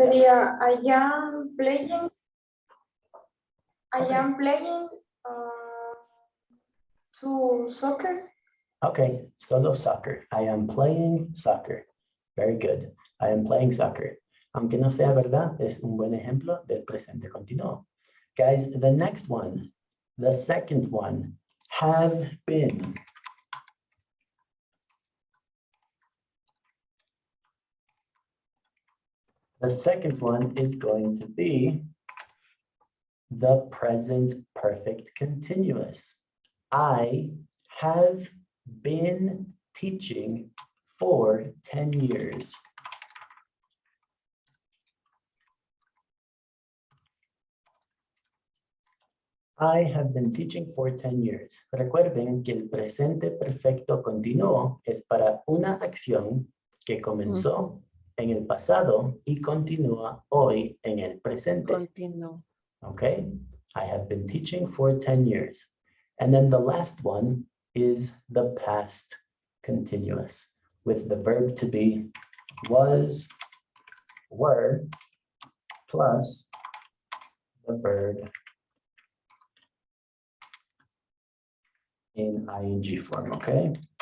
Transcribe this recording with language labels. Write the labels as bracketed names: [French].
[Spanish] Sería [English] I am playing. I am playing to soccer. Okay, solo soccer. I am playing soccer. Very good. I am playing soccer. [Spanish] Aunque no sea verdad, es un buen ejemplo del presente continuo. [English] Guys, the next one, the second one, have been. The second one is going to be the present perfect continuous. I have been teaching for 10 years. I have been teaching for 10 years. [Spanish] Recuerden que el presente perfecto continuo es para una acción que comenzó en el pasado y continúa hoy en el presente. Continúo. [English] Okay, I have been teaching for 10 years. And then the last one is the past continuous with the verb to be was, were, plus the verb in ing form, okay?